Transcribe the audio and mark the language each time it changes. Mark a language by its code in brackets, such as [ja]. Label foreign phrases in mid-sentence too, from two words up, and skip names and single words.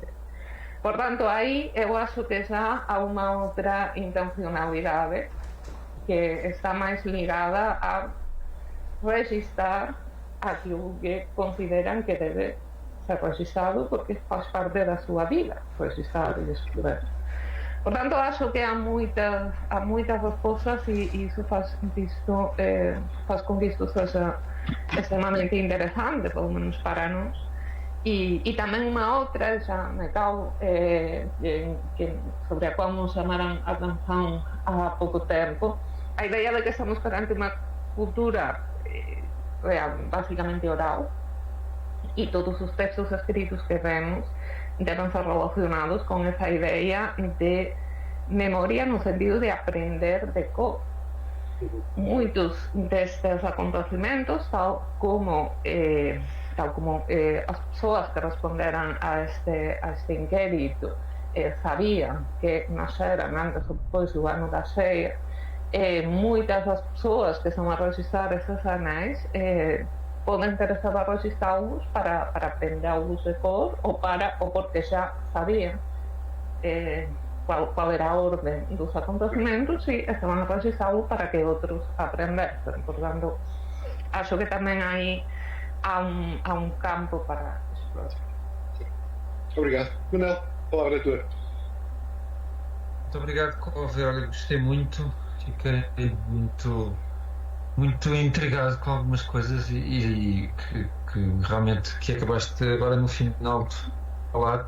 [pt] Portanto, aí eu acho que já há uma outra intencionalidade que está mais ligada a registrar aquilo que consideram que deve ser registrado porque faz parte da sua vida, registrar e escrever. Portanto, acho que há muitas respostas e isso faz com que isto seja extremamente interessante, pelo menos para nós, [gl] E tamén unha outra, xa me cago, sobre a qual nos chamaran a atención há pouco tempo, a idea de que estamos perante unha cultura basicamente oral, e todos os textos escritos que vemos deben ser relacionados con esa idea de memoria no sentido de aprender de cor. Muitos destes acontecimentos, tal como as persoas que responderan a este inquérito sabían que nasceran antes ou depois do ano da cheia, moitas das persoas que estão a registrar esses anéis poden ter estado a registrá-los para aprendê-los de cor ou [pt] porque já sabiam qual era a ordem dos acontecimentos [gl] e estaban a registrá-lo para que outros aprendessem. [pt] Portanto, acho que tamén aí há um campo para explorar. Obrigado. Manel, a palavra é tua. Muito obrigado, Cove. Olha, gostei muito, fiquei muito intrigado com algumas coisas e que realmente que acabaste agora no final de falar.